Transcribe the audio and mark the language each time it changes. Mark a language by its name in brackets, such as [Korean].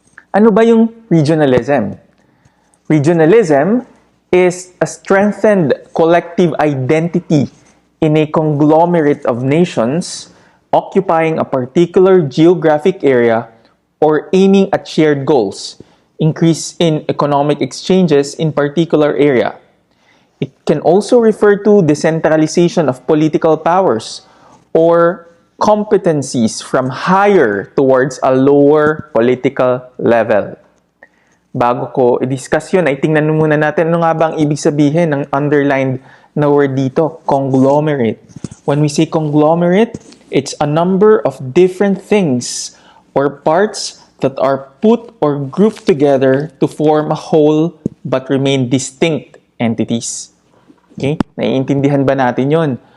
[Filipino] Ano ba yung [English] regionalism? Regionalism is a strengthened collective identity in a conglomerate of nations occupying a particular geographic area or aiming at shared goals, increase in economic exchanges in particular area. It can also refer to decentralization of political powers or competencies from higher towards a lower political level. [Filipino] Bago ko i-discuss yun, ay tingnan muna natin ano nga ba ang ibig sabihin ng underlined na word dito, conglomerate. [English] When we say conglomerate, it's a number of different things or parts that are put or grouped together to form a whole but remain distinct entities. [Filipino] Okay? Naiintindihan ba natin yun?